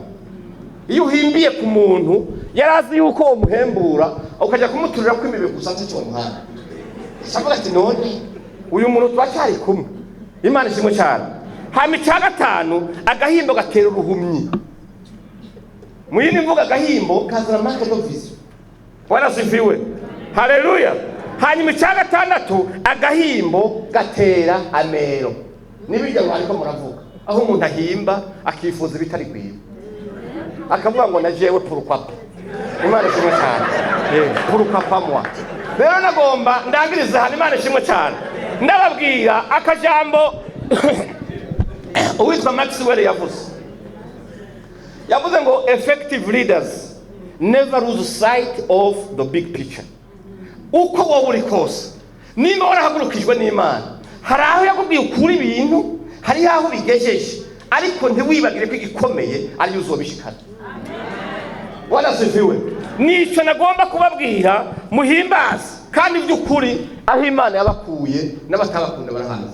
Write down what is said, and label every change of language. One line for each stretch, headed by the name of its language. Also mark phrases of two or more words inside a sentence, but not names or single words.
Rundi: Iyo uhimbiye ku muntu yarazi yuko umuhembura ukajya kumuturira ko imibe gusa cyo muhanda. Savuga ati none uyu muntu twacyari kumwe. Imana ishimwe cyane. Hama icyagatanu agahimbo gatera uruhumyi. Mu yindi mvuga agahimbo kazana
English: market of vision.
Swahili: Bwana sifiwe. Haleluya.
Rundi: Hanyuma icyagatandatu agahimbo gatera amero. Nibijya ngo ariko muravuga aho umuntu ahimba akifuza ibitari kwiba, akavuga ngo najewe purupapa. Imana ishimwe cyane. Purupapa mwa. Rero nagomba ndangiriza hano. Imana ishimwe cyane. Ndababwira akajambo uwitwa Maxwell yavuze ngo
English: effective leaders never lose sight of the big picture.
Rundi: Uko wowe uri kose nimba warahagurukijwe n'Imana, hari aho yakubwiye ukuri ibintu, hari aho bigejeje, ariko ntiwibagire ko igikomeye ari uzobishikana.
Swahili: Wala sifiwe.
Rundi: Nico nagomba kubabwira muhimbaze kandi by'ukuri aho Imana yabakuye n'abatabakunda barahaza.